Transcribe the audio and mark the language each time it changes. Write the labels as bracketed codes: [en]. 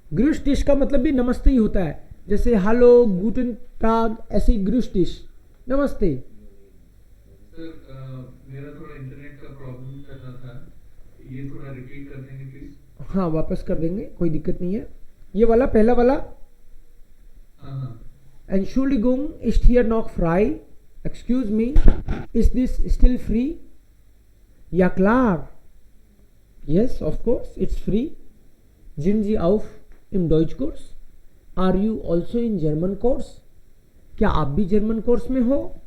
[hi] Gross dish का मतलब भी नमस्ते ही होता है. जैसे हेलो, गुटन टाग, ऐसे ही ग्रूस डिश, नमस्ते. सर मेरा थोड़ा इंटरनेट का प्रॉब्लम कर रहा था, ये थोड़ा रिपीट कर देंगे प्लीज. हाँ, वापस कर देंगे, कोई दिक्कत नहीं है. ये वाला पहला वाला. हाँ. [de] Entschuldigung ist hier noch frei. [en] Excuse me, is this still free? [de] Ja klar. [en] Yes, of course, it's free. [de] Sind Sie auch im Deutschkurs? [en] Are you also in German course? [hi] क्या आप भी जर्मन कोर्स में हो?